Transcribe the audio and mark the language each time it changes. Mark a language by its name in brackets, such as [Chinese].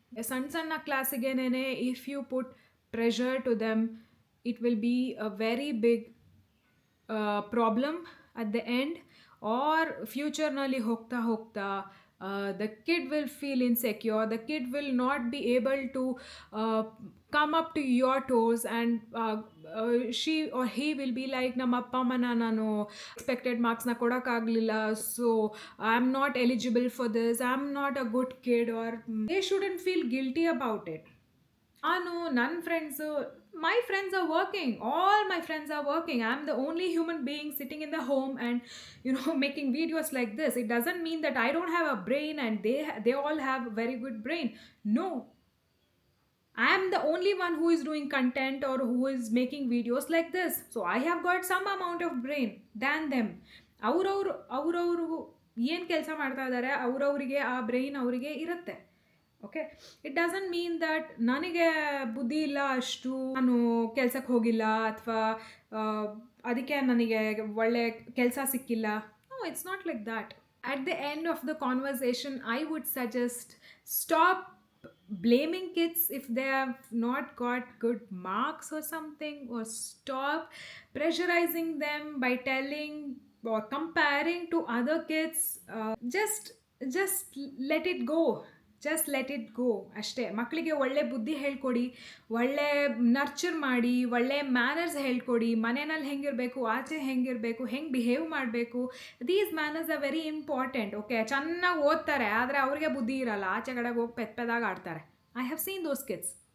[Kannada] ಸಣ್ಣ ಕ್ಲಾಸಿಗೇನೆ [English] if you put pressure to them, it will be a very big problem at the end, or future [Kannada] nalli hogta [English] the kid will feel insecure. The kid will not be able to come up to your toes, and she or he will be like, [Kannada] ನಮ್ಮ ಅಪ್ಪ ಅಮ್ಮನ ನಾನು expected ಮಾರ್ಕ್ಸ್ನ ಕೊಡೋಕ್ಕಾಗಲಿಲ್ಲ, [English] So I am not eligible for this, I am not a good kid, are they shouldn't feel guilty about it. [Kannada] ನನ್ನ friends, [English] my friends are working, all my friends are working. I'm the only human being sitting in the home and making videos like this. It doesn't mean that I don't have a brain and they all have very good brain. No, I am the only one who is doing content or who is making videos like this, so I have got some amount of brain than them. [Kannada] ಅವ್ರವ್ರು ಏನು ಕೆಲಸ ಮಾಡ್ತಾ ಇದ್ದಾರೆ, ಅವ್ರವರಿಗೆ ಆ brain ಅವರಿಗೆ ಇರುತ್ತೆ. [English] okay, it doesn't mean that [Kannada] ನನಗೆ ಬುದ್ಧಿ ಇಲ್ಲ ಅಷ್ಟು, ನಾನು ಕೆಲಸಕ್ಕೆ ಹೋಗಿಲ್ಲ, ಅಥವಾ ಅದಕ್ಕೆ ನನಗೆ ಒಳ್ಳೆ ಕೆಲಸ ಸಿಕ್ಕಿಲ್ಲ. [English] No, it's not like that. At the end of the conversation, I would suggest stop blaming kids if they have not got good marks or something, or stop pressurizing them by telling or comparing to other kids. Just let it go. Just let it go ಅಷ್ಟೇ. [Kannada] ಮಕ್ಕಳಿಗೆ ಒಳ್ಳೆ ಬುದ್ಧಿ ಹೇಳ್ಕೊಡಿ, ಒಳ್ಳೆ nurture ಮಾಡಿ, ಒಳ್ಳೆ manners ಹೇಳ್ಕೊಡಿ. ಮನೆಯಲ್ಲಿ ಹೆಂಗಿರಬೇಕು, ಆಚೆ ಹೆಂಗಿರಬೇಕು, ಹೆಂಗೆ ಬಿಹೇವ್ ಮಾಡಬೇಕು, [English] These manners are very important. [Kannada] Okay, ಚೆನ್ನಾಗಿ ಓದ್ತಾರೆ, ಆದರೆ ಅವ್ರಿಗೆ ಬುದ್ಧಿ ಇರಲ್ಲ, ಆಚೆ ಕಡೆಗೆ ಹೋಗಿ ಪೆದಾಗ ಆಡ್ತಾರೆ. [English] I have seen those kids.